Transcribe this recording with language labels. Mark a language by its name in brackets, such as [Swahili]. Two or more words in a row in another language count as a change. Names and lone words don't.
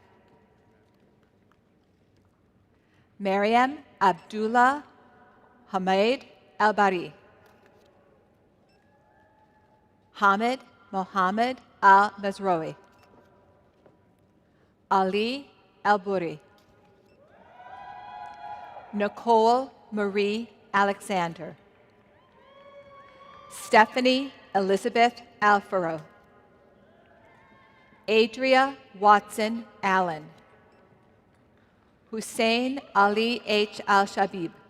[English] Mariam Abdullah Hamid Al-Bari. Hamid Mohammed Al-Mazroui. Ali Al-Buri. Nicole Marie Alexander. Stephanie Elizabeth Alfaro. Adria Watson Allen. Hussein Ali H. Al-Shabib.